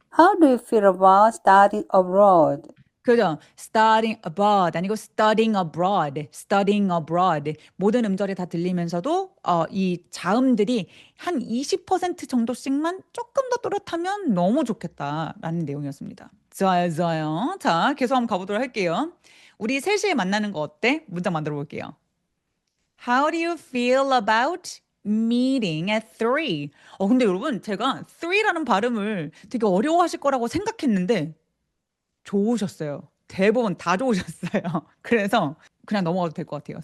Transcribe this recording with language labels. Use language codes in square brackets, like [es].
[en] How do you feel about studying abroad? [ko] 그죠? [en] studying abroad [ko] 아니고 [en] studying abroad, studying abroad. [ko] 모든 음절이 다 들리면서도 이 자음들이 한 20% 정도씩만 조금 더 또렷하면 너무 좋겠다라는 내용이었습니다. 좋아요, 좋아요. 자, 계속 한번 가보도록 할게요. 우리 3시에 만나는 거 어때? 문장 만들어 볼게요. [en] How do you feel about meeting at 3? [ko] 근데 여러분, 제가 3라는 발음을 되게 어려워하실 거라고 생각했는데 좋으셨어요. 대부분 다 좋으셨어요. 그래서 그냥 넘어가도 될 것 같아요.